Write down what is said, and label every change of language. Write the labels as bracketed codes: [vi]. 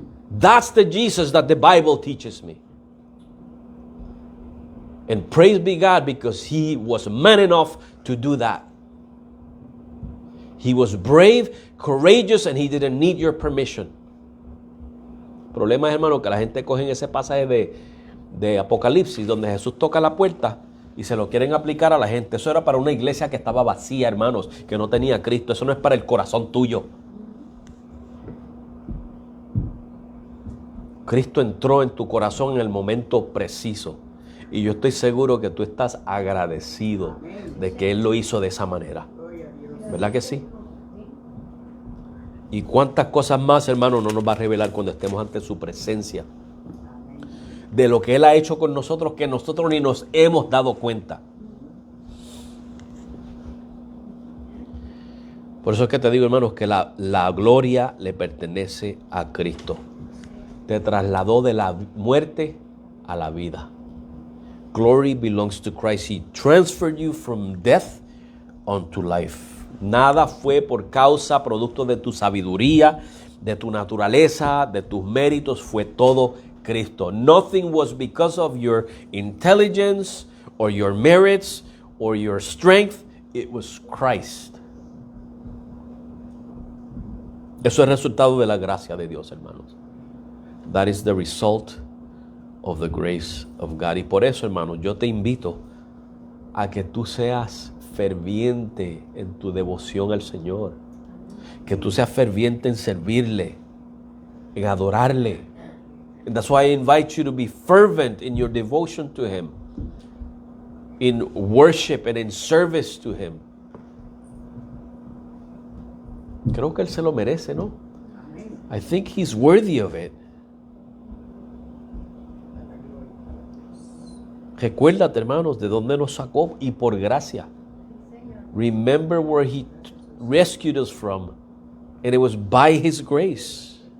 [en] That's the Jesus that the Bible teaches me. And praise be God because He was man enough to do that. He was brave, courageous, and He didn't need your permission. [es] El problema es, hermano, que la gente coge en ese pasaje de Apocalipsis donde Jesús toca la puerta y se lo quieren aplicar a la gente. Eso era para una iglesia que estaba vacía, hermanos, que no tenía a Cristo. Eso no es para el corazón tuyo. Cristo entró en tu corazón en el momento preciso. Y yo estoy seguro que tú estás agradecido de que Él lo hizo de esa manera. ¿Verdad que sí? Y cuántas cosas más, hermano, no nos va a revelar cuando estemos ante su presencia. De lo que Él ha hecho con nosotros que nosotros ni nos hemos dado cuenta. Por eso es que te digo, hermanos, que la gloria le pertenece a Cristo. Te trasladó de la muerte a la vida. [en] Glory belongs to Christ. He transferred you from death unto life. [es] Nada fue por causa, producto de tu sabiduría, de tu naturaleza, de tus méritos. Fue todo Cristo. [en] Nothing was because of your intelligence or your merits or your strength. It was Christ. [es] Eso es resultado de la gracia de Dios, hermanos. [en] That is the result of the grace of God. [es] Y por eso, hermanos, yo te invito a que tú seas ferviente en tu devoción al Señor. Que tú seas ferviente en servirle, en adorarle. [en] And that's why I invite you to be fervent in your devotion to Him, in worship and in service to Him. [es] Creo que Él se lo merece, ¿no? [en] I think He's worthy of it. [es] Recuérdate, hermanos, de dónde nos sacó y por gracia. [en] Remember where He rescued us from, and it was by His grace.